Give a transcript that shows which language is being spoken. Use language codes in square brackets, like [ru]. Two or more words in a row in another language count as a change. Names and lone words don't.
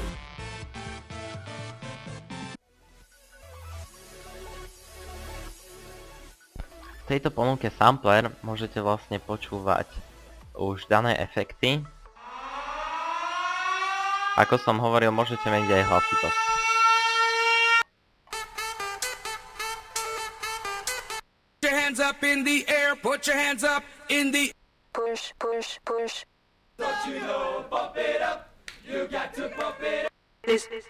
[sk] V tejto ponuke sampler môžete vlastne počúvať už dané efekty. Ako som hovoril, môžete meniť aj hlasitosť. [en] Put your hands up in the air, put your hands up in the push. Don't you know, bump it up, you got to bump it up. This.